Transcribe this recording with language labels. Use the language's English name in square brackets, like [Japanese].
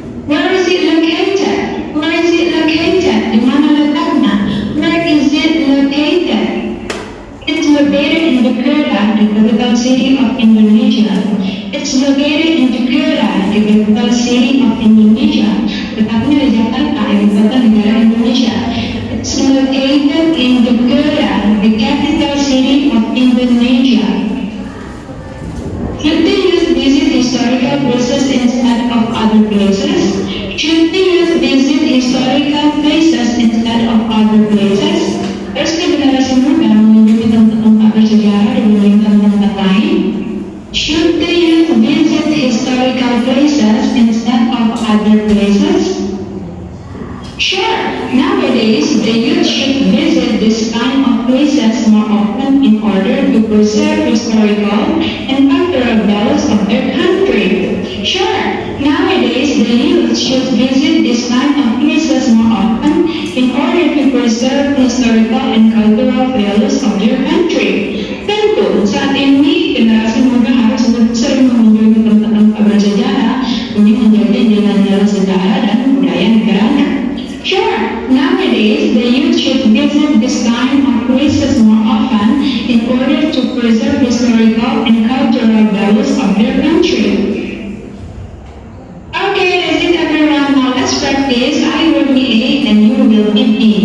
[English] Where is it located? Where is it located? [Indonesian] Di mana letaknya? [English] Where is it located? It's located in Jakarta, the capital city of Indonesia. It's located in Jakarta, the capital city of Indonesia. [Indonesian] Letaknya di Jakarta, ibu kota negara Indonesia. [English] It's located in Jakarta, the capital city of Indonesia. Should the youth visit historical places instead of other places? Should the youth visit historical places instead of other places? [Indonesian] Harusnya generasi muda mengunjungi tempat-tempat bersejarah dibandingkan tempat lain? [English] Should the youth visit historical places instead of other places? Sure, nowadays the youth should visit this kind of places more often in order to preserve historical and cultural values of their country. Sure, nowadays the youth should visit this kind of places more often in order to preserve historical and cultural values of their country. [Indonesian] Tentu, saat ini generasi muda harus lebih sering mengunjungi tempat-tempat bersejarah demi menjaga nilai-nilai sejarah dan budaya negaranya. [English] Sure, nowadays the youth should visit this kind of places more often in order to preserve historical and cultural values of their country. Okay, that's it everyone. Now let's practice. I will be A and you will be B.